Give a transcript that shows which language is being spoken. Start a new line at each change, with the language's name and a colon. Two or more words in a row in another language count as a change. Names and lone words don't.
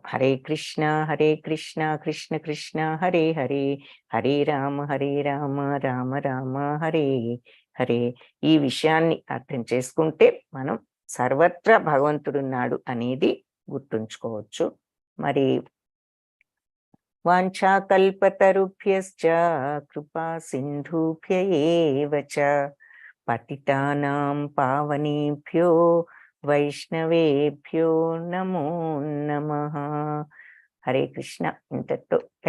Sanskrit: హరే కృష్ణ కృష్ణ కృష్ణ హరే హరే, హరే రామ రామ రామ హరే హరే.
Telugu: ఈ విషయాన్ని అర్థం చేసుకుంటే మనం సర్వత్రా భగవంతుడున్నాడు అనేది గుర్తుంచుకోవచ్చు.
Sanskrit: మరి వాంఛాకల్పతరుభ్యశ్చ కృపా సింధుభ్య ఏవ చ పతితానాం పావనేభ్యో వైష్ణవేభ్యో నమో నమః. హరే కృష్ణ. ఇంతతో